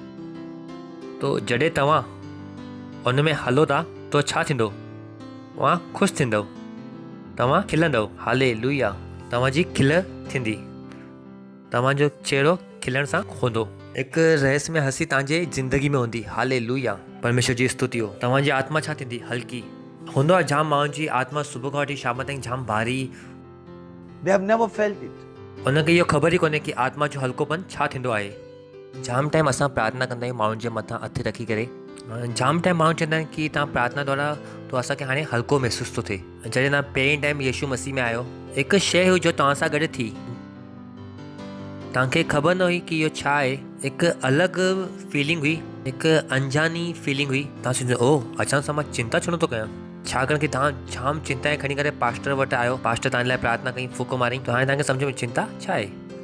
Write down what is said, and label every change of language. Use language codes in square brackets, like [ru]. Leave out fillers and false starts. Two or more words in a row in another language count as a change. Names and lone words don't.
[sd] तो जॾहिं तव्हां उन में हलो था तो छा थींदो, तव्हां ख़ुशि थींदव, तव्हां खिलंदव। हालेलुया। तव्हांजी खिल थींदी, तव्हांजो चेहरो खिलण सां हूंदो। हिकु रहस्य में हसी तव्हांजे ज़िंदगी में हूंदी। हालेलुया, परमेश्वर जी स्तुति हो। तव्हांजी आत्मा छा थींदी, हल्की। हूंदो आहे जाम माण्हुनि जी आत्मा सुबुह खां वठी शाम ताईं जाम भारी। [en] They have never felt it. [sd] उनखे इहो ख़बर ई कोन्हे कि आत्मा जो हल्कोपन छा थींदो आहे। जाम टाइम असां प्रार्थना कंदा आहियूं माण्हुनि जे मथां हथ रखी करे। जाम टाइम माण्हू चवंदा आहिनि कि तव्हां प्रार्थना द्वारा तो असांखे हाणे हल्को महसूस थो थिए। जॾहिं तव्हां पहिरीं टाइम यीशु मसीह में आयो, हिकु शइ हुई जो तव्हां सां गॾु थी, तव्हांखे ख़बर न हुई कि इहो छा आहे। हिकु अलॻि फीलिंग हुई, हिकु अंजानी फीलिंग हुई। तव्हां सोचो, ओ अचानक सां मां चिंता छो नथो कयां। छाकाणि कि तव्हां जाम चिंताएं खणी करे पास्टर वटि आयो, पास्टर तव्हां लाइ प्रार्थना कई, फूको मारी, त हाणे तव्हांखे सम्झ में चिंता छा आहे।